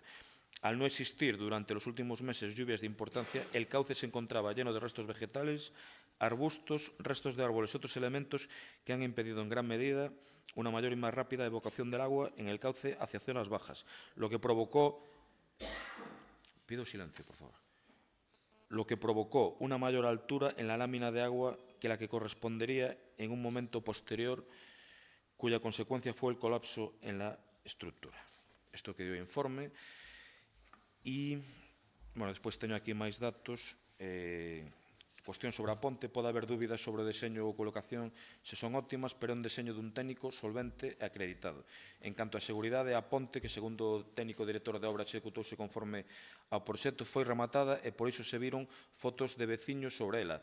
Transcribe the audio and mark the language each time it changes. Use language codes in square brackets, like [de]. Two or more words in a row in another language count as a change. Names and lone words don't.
[es] Al no existir durante los últimos meses lluvias de importancia, el cauce se encontraba lleno de restos vegetales, arbustos, restos de árboles y otros elementos que han impedido en gran medida una mayor y más rápida evacuación del agua en el cauce hacia zonas bajas, lo que provocó... Pido silencio, por favor. Lo que provocó una mayor altura en la lámina de agua que la que correspondería en un momento posterior, cuya consecuencia fue el colapso en la estructura. [gl] Isto que dio o informe. E, despois teño aquí máis datos. Cuestión sobre a ponte, pode haber dúbidas sobre o deseño ou colocación se son óptimas, pero é un deseño dun técnico solvente e acreditado. En canto á seguridade, a ponte, que segundo o técnico director de obra executouse conforme ao proxecto, foi rematada e por iso se viron fotos de veciños sobre ela.